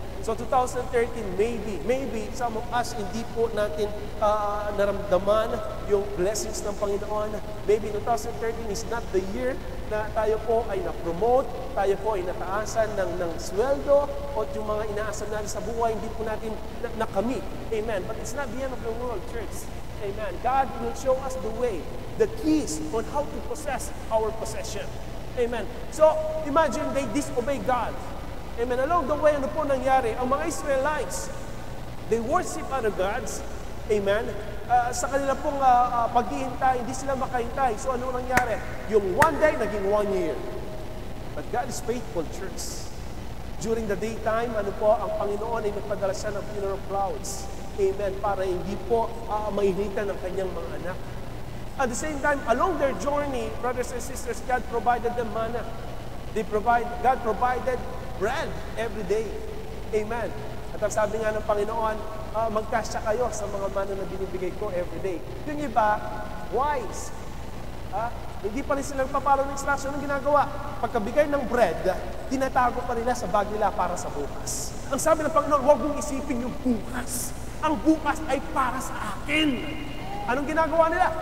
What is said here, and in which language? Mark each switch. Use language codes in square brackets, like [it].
[tl] So 2013, [en] maybe some of us [tl] hindi po natin naramdaman yung blessings ng Panginoon. [en] Maybe 2013 is not the year [tl] na tayo po ay na-promote, tayo po ay nataasan ng sweldo, o yung mga inaasan natin sa buhay, hindi po natin nakamit. [en] Amen. But it's not the end of the world, church. Amen. God will show us the way, the keys on how to possess our possession. Amen. So, imagine they disobey God. Amen. Along the way, [tl] ano po nangyari? [en] Ang mga Israelites, they worship other gods. Amen. [tl] Sa kanila pong paghihintay, hindi sila makahintay. So ano nangyari? [en] Yung one day, naging 1 year. But God is faithful, church. During the daytime, [tl] ano po, ang Panginoon ay nagpadala siya ng pillar of clouds. Amen. Para hindi po mainitan ng kanyang mga anak. [en] At the same time, along their journey, brothers and sisters, God provided them manna. God provided bread every day. Amen. [tl] At ang sabi nga ng Panginoon, magkasya kayo sa mga mana na binibigay ko every day. Yung iba, wise. Hindi pa rin silang papalo ng instruction ng ginagawa. Pagkabigay ng bread, tinatago pa nila sa bag nila para sa bukas. Ang sabi ng Panginoon, huwag mong isipin yung bukas. Ang bukas ay para sa akin. Anong ginagawa nila?